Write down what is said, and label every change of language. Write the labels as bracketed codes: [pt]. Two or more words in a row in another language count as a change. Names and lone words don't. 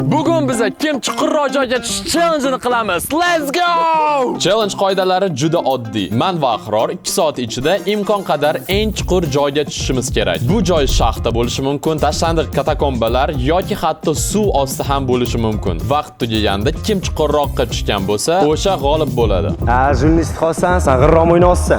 [uz] Bugun biz kim chuqurroq joyga tushish challenge-ni qilamiz. [en] Let's go! [uz] Challenge qoidalari juda oddiy. Men va Ahror 2 soat ichida imkon qadar eng chuqur joyga tushishimiz kerak. Bu joy shaxta bo'lishi mumkin, tashlandiq katakombalar yoki hatto suv osti ham bo'lishi mumkin. Vaqt tugaganda kim chuqurroqqa tushgan bo'lsa, o'sha g'olib bo'ladi. Jurnalist xolsan, sen g'irrom o'ynaysan.